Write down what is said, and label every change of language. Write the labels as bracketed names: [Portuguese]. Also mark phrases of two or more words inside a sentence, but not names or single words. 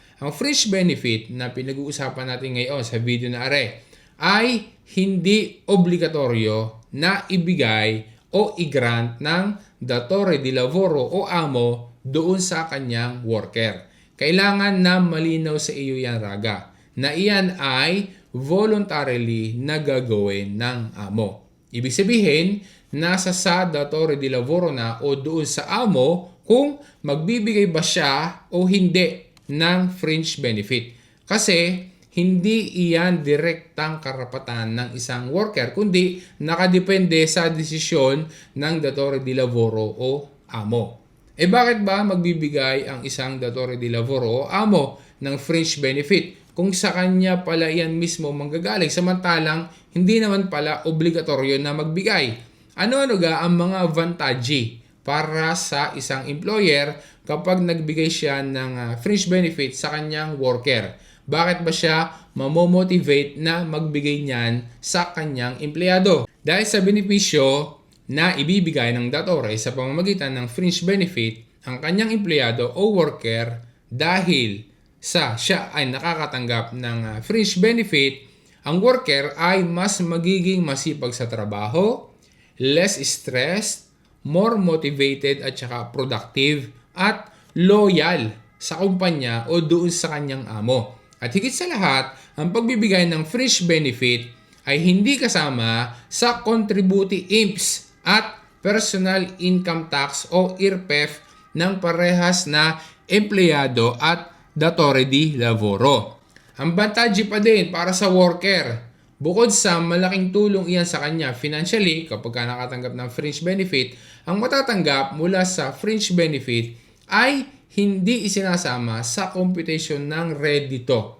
[Filipino] Ang [English] fringe benefit [Filipino] na pinag-uusapan natin ngayon sa video na are ay hindi obligatoryo na ibigay o i-grant ng [Italian] datore di lavoro [Filipino] o amo doon sa kanyang worker. Kailangan na malinaw sa iyo yan, Raga, na iyan ay voluntarily na gagawin ng amo. Ibig sabihin, nasa sa [Italian] datore di lavoro [Filipino] na o doon sa amo kung magbibigay ba siya o hindi ng [English] fringe benefit. [Filipino] Kasi hindi iyan direktang karapatan ng isang worker, kundi nakadepende sa desisyon ng [Italian] datore di lavoro [Filipino] o amo. Bakit ba magbibigay ang isang [Italian] datore di lavoro [Filipino] o amo ng [English] fringe benefit [Filipino] kung sa kanya pala yan mismo manggagaling, samantalang hindi naman pala obligatoryo na magbigay? Ano-ano ga ang mga advantage para sa isang employer kapag nagbigay siya ng [English] fringe benefit [Filipino] sa kanyang worker? Bakit ba siya mamomotivate na magbigay niyan sa kanyang empleyado? Dahil sa benepisyo na ibibigay ng datore sa pamamagitan ng [English] fringe benefit [Filipino] ang kanyang empleyado o worker, dahil sa siya ay nakakatanggap ng [English] fringe benefit, [Filipino] ang worker ay mas magiging masipag sa trabaho, [English] less stressed, more motivated [Filipino] at saka productive at loyal sa kumpanya o doon sa kanyang amo. At higit sa lahat, ang pagbibigay ng [English] fringe benefit [Filipino] ay hindi kasama sa contributing IMPS at [English] personal income tax [Filipino] o IRPEF ng parehas na empleyado at [Italian] datore di lavoro. [Filipino] Ang advantage pa din para sa worker. Bukod sa malaking tulong iyan sa kanya financially kapag nakatanggap ng [English] fringe benefit, [Filipino] ang matatanggap mula sa [English] fringe benefit [Filipino] ay hindi isinasama sa computation ng redito.